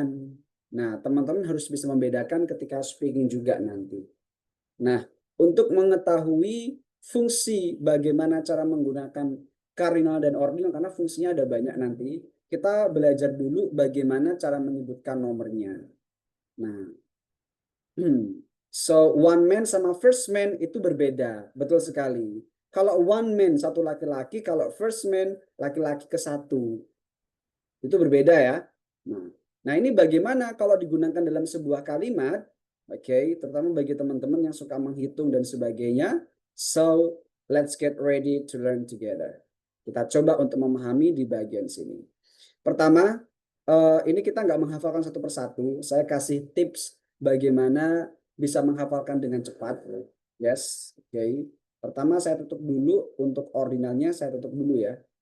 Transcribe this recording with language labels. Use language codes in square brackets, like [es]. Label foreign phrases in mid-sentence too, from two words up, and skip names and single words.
[id] Nah, teman-teman harus bisa membedakan ketika speaking juga nanti. Nah, untuk mengetahui fungsi bagaimana cara menggunakan kardinal dan ordinal, karena fungsinya ada banyak nanti, kita belajar dulu bagaimana cara menyebutkan nomornya. Nah, so [en] one man [id] sama [en] first man [id] itu berbeda, betul sekali. Kalau [en] one man [id] satu laki-laki, kalau [en] first man [id] laki-laki ke-1. Itu berbeda ya. Nah, ini bagaimana kalau digunakan dalam sebuah kalimat, oke, terutama bagi teman-teman yang suka menghitung dan sebagainya. [en] So, let's get ready to learn together. [id] Kita coba untuk memahami di bagian sini. Pertama, ini kita nggak menghafalkan satu persatu. Saya kasih tips bagaimana bisa menghafalkan dengan cepat. Yes, oke. Pertama saya tutup dulu, untuk ordinalnya saya tutup dulu ya.